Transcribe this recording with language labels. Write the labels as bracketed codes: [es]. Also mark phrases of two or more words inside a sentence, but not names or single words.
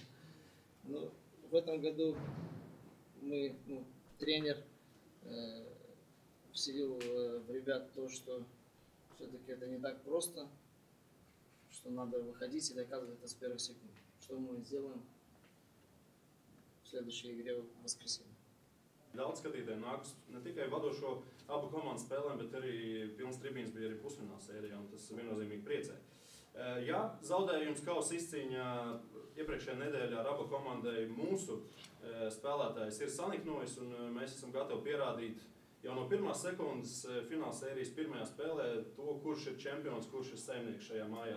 [ru] Но в этом году тренер вселил в ребят то, что все-таки это не так просто, что надо выходить и доказывать это с первых секунд. Что мы сделаем в следующей игре в воскресенье. [lv] Daudz skatītāji nākus ne tikai vadošo abu komandu spēlēm, bet arī pilns tribīns bija arī pusfināla sērijā, un tas viennozīmīgi priecē. Ja zaudējums kausa izcīņā iepriekšējā nedēļā ar abu komandai mūsu spēlētājs ir saniknojis, un mēs esam gatavi pierādīt jau no pirmās sekundes fināla sērijas pirmajā spēlē to, kurš ir čempions, kurš ir saimnieks šajā mājā.